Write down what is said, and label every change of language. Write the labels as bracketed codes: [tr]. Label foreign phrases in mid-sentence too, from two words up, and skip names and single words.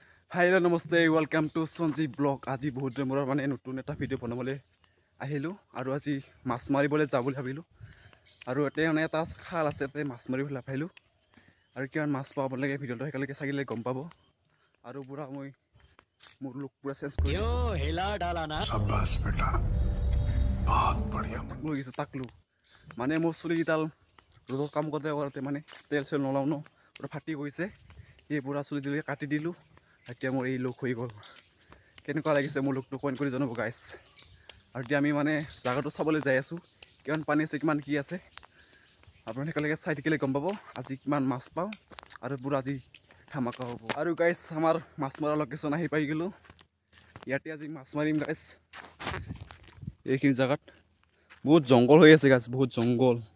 [en] Hello, namaste, welcome to Sanjeev Blog. [as] আজি বহুত দিনৰ মূৰত মানে নতুন এটা ভিডিঅ' বনাবলৈ আহিলোঁ আৰু আজি মাছ মাৰিবলৈ যাব বুলি ভাবিলোঁ আৰু এতে মানে এটা খাল আছে তাতে মাছ মাৰিবলৈ ভাবিলোঁ আৰু কিমান মাছ পাব লাগে ভিডিঅ'টো একেলগে চাগিলে গম পাব আৰু পুৰা মই মোৰ লুক পুৰা চেঞ্জ কৰি [hi] हिला डाला ना शाबाश बेटा बहुत बढ़िया [as] লৈ গৈছোঁ তাকলো মানে মোৰ চুলিকেইডাল ৰ'দৰ কাম কৰোঁতে মানে তেল চেল নলাওঁ ন পুৰা ফাটি গৈছে এই পুৰা চুলি দিলে কাটি দিলোঁ এতিয়া মোৰ এই লুক হৈ গ'ল কেনেকুৱা লাগিছে মোৰ লুকটো কমেণ্ট কৰি জনাব গাইছ আৰু এতিয়া আমি মানে জাগাটো চাবলৈ যাই আছোঁ কিমান পানী আছে কিমান কি আছে আপোনালোকে একেলগে চাই থাকিলে গম পাব আজি কিমান মাছ পাওঁ আৰু পুৰা আজি ধামাকা হ'ব আৰু গাইছ আমাৰ মাছ মৰা লোকেশ্যন আহি পাই গ'লোঁ ইয়াতে আজি মাছ মাৰিম গাইছ এইখিনি জাগাত বহুত জংঘল হৈ আছে গাইছ বহুত জংঘল